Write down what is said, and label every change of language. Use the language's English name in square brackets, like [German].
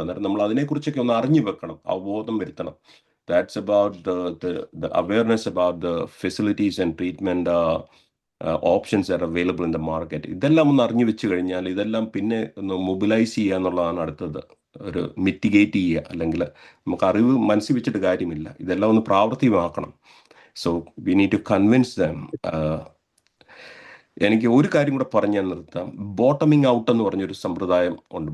[Malayalam] അന്നേരം നമ്മൾ അതിനെക്കുറിച്ചൊക്കെ ഒന്ന് അറിഞ്ഞു വെക്കണം, അവബോധം വരുത്തണം. [English] That's about the awareness about the facilities and treatment options that are available in the market. [Malayalam] ഇതെല്ലാം ഒന്ന് അറിഞ്ഞു വെച്ച് കഴിഞ്ഞാൽ ഇതെല്ലാം പിന്നെ ഒന്ന് മൊബിലൈസ് ചെയ്യുക എന്നുള്ളതാണ് അടുത്തത്. ഒരു മിറ്റിഗേറ്റ് ചെയ്യുക, അല്ലെങ്കിൽ നമുക്ക് അറിവ് മനസ്സിൽ വെച്ചിട്ട് കാര്യമില്ല, ഇതെല്ലാം ഒന്ന് പ്രാവർത്തികമാക്കണം. [English] So we need to convince them. [Malayalam] എനിക്ക് ഒരു കാര്യം കൂടെ പറഞ്ഞാൽ നിർത്താം. ബോട്ടമിങ് ഔട്ട് എന്ന് പറഞ്ഞൊരു സമ്പ്രദായം ഉണ്ട്.